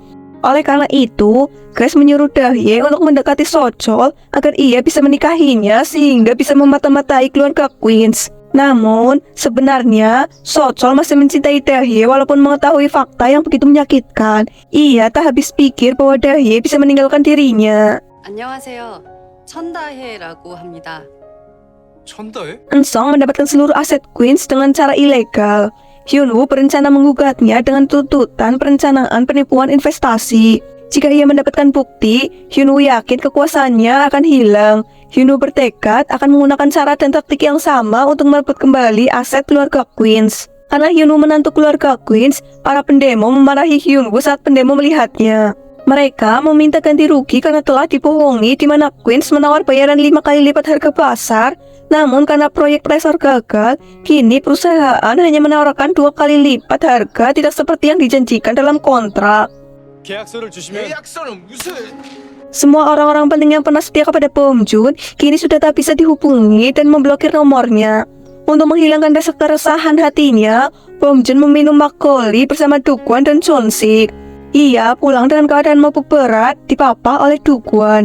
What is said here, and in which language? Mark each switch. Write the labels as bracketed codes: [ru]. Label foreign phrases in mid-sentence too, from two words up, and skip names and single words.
[id] Oleh karena itu, Grace menyuruh Dahye untuk mendekati Sochol agar ia bisa menikahinya sehingga bisa memata-matai keluarga Queens. Namun, sebenarnya Socol masih mencintai Dahye walaupun mengetahui fakta yang begitu menyakitkan. Ia tak habis pikir bahwa Dahye bisa meninggalkan dirinya. [ko] 안녕하세요. 천다혜라고 합니다. 천다에? [id] Ensong mendapatkan seluruh aset Queens dengan cara ilegal. Hyunwoo berencana menggugatnya dengan tuntutan perencanaan penipuan investasi. Jika ia mendapatkan bukti, Hyunwoo yakin kekuasaannya akan hilang. Hyunwoo bertekad akan menggunakan cara dan taktik yang sama untuk merebut kembali aset keluarga Queens. Karena Hyunwoo menantu keluarga Queens, para pendemo memarahi Hyunwoo saat pendemo melihatnya. Mereka meminta ganti rugi karena telah dibohongi di mana Queens menawar bayaran 5 kali lipat harga pasar. Namun karena proyek Tresor gagal, kini perusahaan hanya menawarkan 2 kali lipat harga, tidak seperti yang dijanjikan dalam kontrak. [ko] 계약서를 주시면 계약서는 무슨? [id] Semua orang-orang penting yang pernah setia kepada Bom Joon kini sudah tak bisa dihubungi dan memblokir nomornya. Untuk menghilangkan rasa keresahan hatinya, Bom Joon meminum makgeolli bersama Dukwan dan Chonsik. Ia pulang dengan keadaan mabuk berat, dipapah oleh Dukwan.